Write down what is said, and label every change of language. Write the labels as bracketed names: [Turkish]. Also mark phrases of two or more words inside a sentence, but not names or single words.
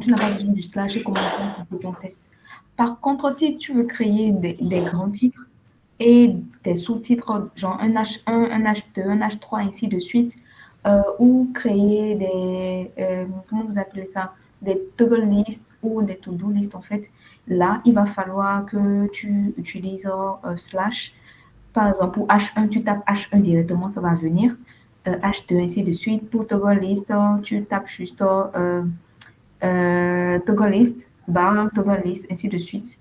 [French] Tu n'as pas besoin du slash et commencer à cliquer ton test. Par contre, si tu veux créer des grands titres et des sous-titres, genre un H1, un H2, un H3, ainsi de suite, ou créer comment vous appelez ça, des [English] toggle lists [French] ou des [English] to-do list [French] en fait, là, il va falloir que tu utilises slash. Par exemple, pour H1, tu tapes H1 directement, ça va venir. H2, ainsi de suite. Pour [English] toggle list, [French] tu tapes juste [English] toggle list, [French] barre, [English] toggle list, [French] ainsi de suite.